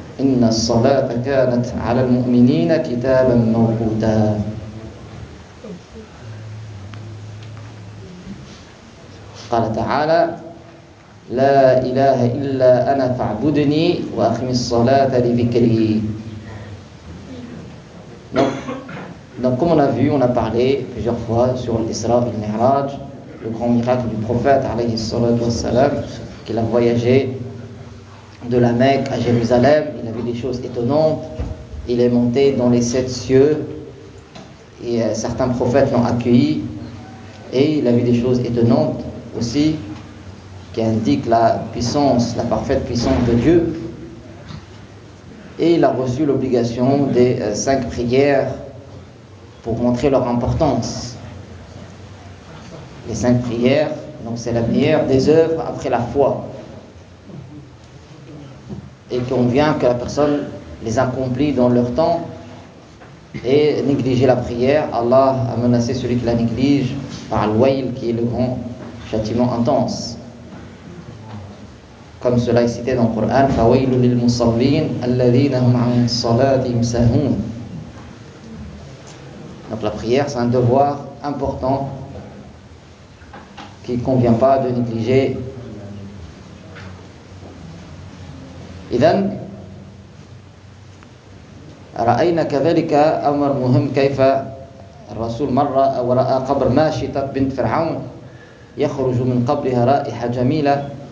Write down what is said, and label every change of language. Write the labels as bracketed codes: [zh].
[ar] إن الصلاة كانت على المؤمنين كتابا موقوتا. قال تعالى: لا إله إلا أنا فاعبدني وأقم الصلاة لذكري. [fr] Donc comme on a vu, on a parlé plusieurs fois sur l'Isra et le Mi'raj, le grand miracle du prophète alayhi salatu wassalam, qu'il a voyagé de la Mecque à Jérusalem. Il a vu des choses étonnantes. Il est monté dans les 7 cieux et certains prophètes l'ont accueilli. Et il a vu des choses étonnantes aussi qui indiquent la puissance, la parfaite puissance de Dieu. Et il a reçu l'obligation des 5 prières pour montrer leur importance. Les 5 prières, donc c'est la meilleure des œuvres après la foi. Et qu'on vient que la personne les accomplit dans leur temps et négliger la prière, Allah a menacé celui qui la néglige par l'ouail, qui est le grand châtiment intense. comme cela est cité dans le Coran, [ar] فَوَيْلُ لِلْمُصَلِّينَ أَلَّذِينَ هُمْ عَنْ صَلَاتِهِمْ سَهُونَ. [fr] Donc la prière, c'est un devoir important qu'il ne convient pas de négliger. [ar] إذن رأينا كذلك أمر مهم كيف الرسول مر ورأى قبر ماشطة بنت فرعون يخرج من قبرها رائحة جميلة.